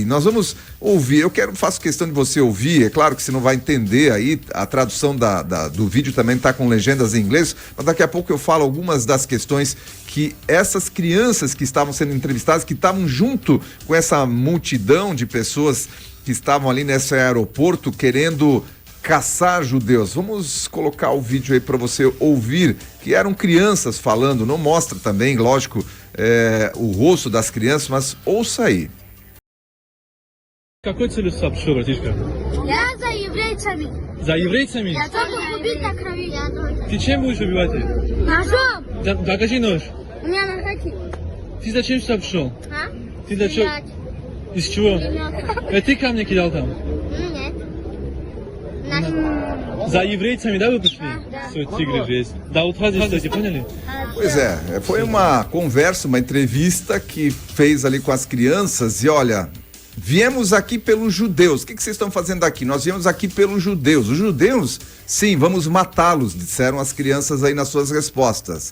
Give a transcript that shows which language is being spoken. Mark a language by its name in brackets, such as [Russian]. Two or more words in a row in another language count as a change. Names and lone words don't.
[Portuguese] Nós vamos ouvir, faço questão de você ouvir, é claro que você não vai entender aí, a tradução do vídeo também está com legendas em inglês, mas daqui a pouco eu falo algumas das questões que essas crianças que estavam sendo entrevistadas, que estavam junto com essa multidão de pessoas que estavam ali nesse aeroporto querendo caçar judeus. Vamos colocar o vídeo aí para você ouvir, que eram crianças falando, não mostra também, lógico, o rosto das crianças, mas ouça aí. [Russian] Какой целью сюда пришел, братишка? Я за еврейцами. За еврейцами? Я только убить до крови. Ты чем будешь убивать их? Ножом. Докажи нож. У меня наркотик. Ты зачем сюда пришел? А? Ты зачем? Стрелять. Из чего? Стрелять. Ты камни кидал там? Нет. Наш... За еврейцами, да, вы пришли? Да. Все, тигры же есть. Да, вот фразы, кстати, поняли? [Portuguese] Pois é, foi uma conversa, uma entrevista que fez ali com as crianças e olha, viemos aqui pelos judeus. O que vocês estão fazendo aqui? Nós viemos aqui pelos judeus. Os judeus, sim, vamos matá-los, disseram as crianças aí nas suas respostas.